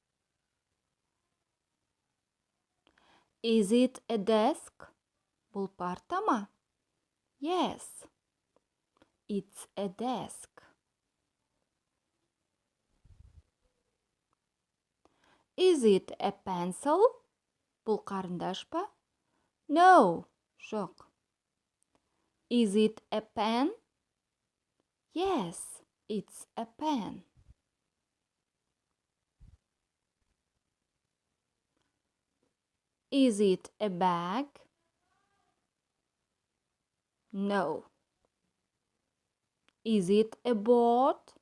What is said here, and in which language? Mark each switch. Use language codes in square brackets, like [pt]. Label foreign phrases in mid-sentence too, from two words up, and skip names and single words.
[en] Is it a desk? [kk] Бұл парта ма? [en] Yes, it's a desk. Is it a pencil? [kk] Бұл қарындаш па? No, жоқ. [en] Is it a pen? Yes, it's a pen. Is it a bag? No. Is it a board?